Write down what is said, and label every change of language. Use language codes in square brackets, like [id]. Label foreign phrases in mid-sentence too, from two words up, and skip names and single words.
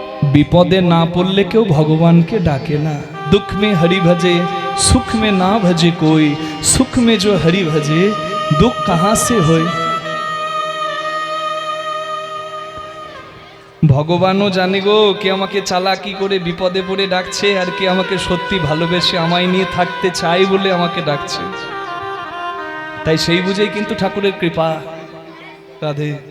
[bn] বিপদে না পড়লে কেউ ভগবান কে ডাকে না। [hi] दुख में हरि भजे सुख में ना भजे कोई, सुख में जो हरि भजे दुख कहाँ से होय। [bn] ভগবানও জানে গো কে আমাকে চালাকি করে বিপদে পড়ে ডাকছে, আর কে আমাকে সত্যি ভালোবেসে আমায় নিয়ে থাকতে চাই বলে আমাকে ডাকছে। তাই সেই বুঝেই কিন্তু ঠাকুরের কৃপা। রাধে।